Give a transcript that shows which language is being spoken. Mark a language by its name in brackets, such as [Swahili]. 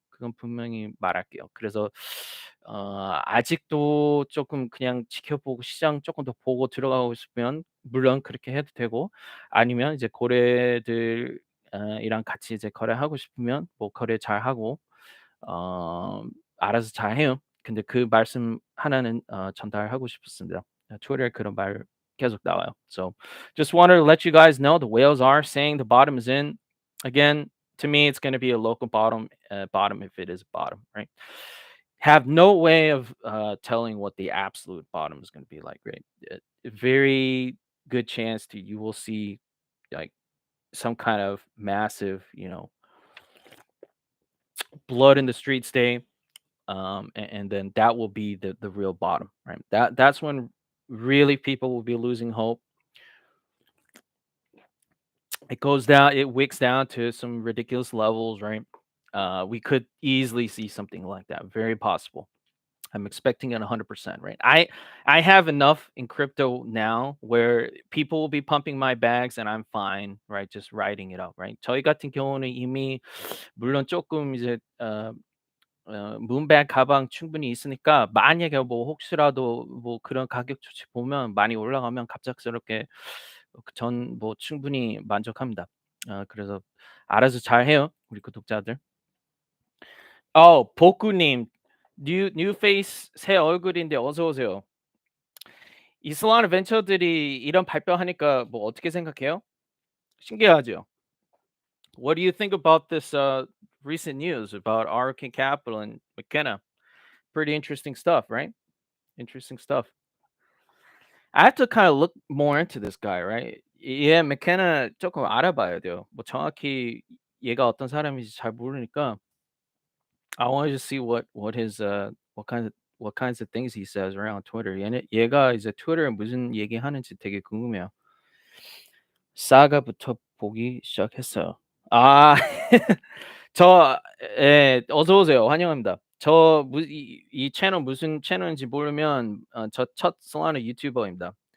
[Korean] 그건 분명히 말할게요. 그래서 아직도 조금 그냥 지켜보고 시장 조금 더 보고 들어가고 싶으면 물론 그렇게 해도 되고 아니면 이제 고래들 이랑 같이 이제 거래하고 싶으면 뭐 거래 잘하고 어 알아서 잘해요. 근데 그 말씀 하나는 전달하고 싶었습니다. 트위터에 그런 말 계속 나와요. [English] So just wanted to let you guys know the whales are saying the bottom is in. Again, to me, it's going to be a local bottom if it is a bottom, right? Have no way of telling what the absolute bottom is going to be like, right? Very good chance to you will see like some kind of massive, blood in the streets day, and then that will be the real bottom, right? That's when really people will be losing hope. It wicks down to some ridiculous levels, right? We could easily see something like that, very possible. I'm expecting it 100%, right? I have enough in crypto now where people will be pumping my bags and I'm fine, right? Just riding it out, right? [Korean] 저희 같은 경우는 이미 물론 조금 이제 문백 가방 충분히 있으니까 만약에 뭐 혹시라도 뭐 그런 가격 조치 보면 많이 올라가면 갑작스럽게 전 뭐 충분히 만족합니다. 그래서 알아서 잘해요, 우리 구독자들. 복구님, 뉴 페이스 새 얼굴인데 어서 오세요. 이슬람 벤처들이 이런 발표하니까 뭐 어떻게 생각해요? 신기하죠? [English] What do you think about this recent news about Arkin Capital and McKenna? Pretty interesting stuff, right? Interesting stuff. I have to kind of look more into this guy, right? [Korean] 얘 McKenna 조금 알아봐야 돼요. 뭐 정확히 얘가 어떤 사람인지 잘 모르니까 [English] I wanted to see what his what kinds of things he says around Twitter. [Korean] 얘가 이제 트위터에 무슨 얘기하는지 되게 궁금해요. 사가부터 보기 시작했어요. 아. 저 어서 오세요. 환영합니다. 이 채널 무슨 채널인지 모르면 저 첫 solana 유튜버입니다.